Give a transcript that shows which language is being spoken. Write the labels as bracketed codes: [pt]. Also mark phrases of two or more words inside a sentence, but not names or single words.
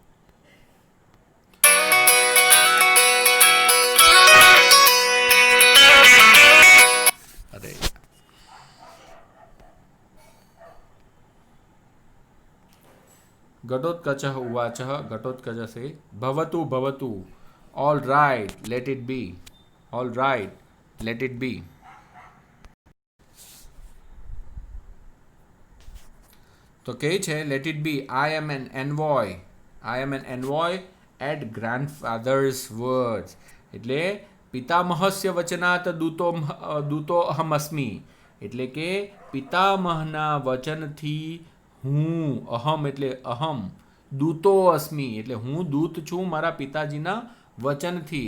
[sa] अरे घटोत्कच उवाच, घटोत्कच से भवतु भवतु, [en] all right let it be, all right let it be. [gu] તો કહે છે [en] let it be, I am an envoy, I am an envoy at grandfather's words [gu] એટલે [sa] पितामहस्य वचनात दूतो अहमस्मी [gu] એટલે કે પિતામહના વચનથી હું, અહમ એટલે અહમ, [sa] दूतो अस्मी [gu] એટલે હું દૂત છું મારા પિતાજીના વચનથી.